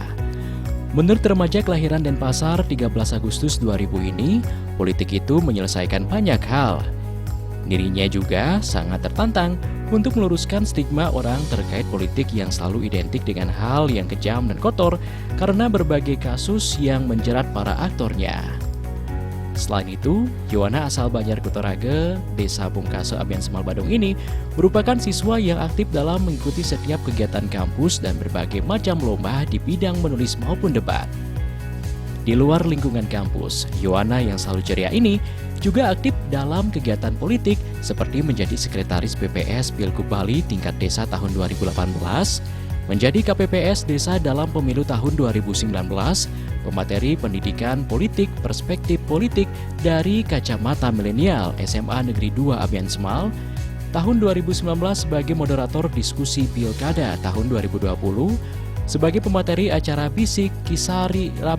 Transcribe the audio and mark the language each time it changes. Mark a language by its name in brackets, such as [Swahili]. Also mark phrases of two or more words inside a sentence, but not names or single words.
[Indonesian] Menurut remaja kelahiran Denpasar 13 Agustus 2000 ini, politik itu menyelesaikan banyak hal. Dirinya juga sangat tertantang untuk meluruskan stigma orang terkait politik yang selalu identik dengan hal yang kejam dan kotor karena berbagai kasus yang menjerat para aktornya. Selain itu, Yuwana asal Banjar Kutorage, Desa Bungkase Abian Semal Badung ini merupakan siswa yang aktif dalam mengikuti setiap kegiatan kampus dan berbagai macam lomba di bidang menulis maupun debat. Di luar lingkungan kampus, Yuwana yang selalu ceria ini juga aktif dalam kegiatan politik seperti menjadi sekretaris PPS Pilgub Bali tingkat desa tahun 2018, menjadi KPPS desa dalam pemilu tahun 2019, pemateri pendidikan politik perspektif politik dari kacamata milenial SMA Negeri 2 Abian Semal, tahun 2019 sebagai moderator diskusi pilkada tahun 2020, sebagai pemateri acara Bisik Kisari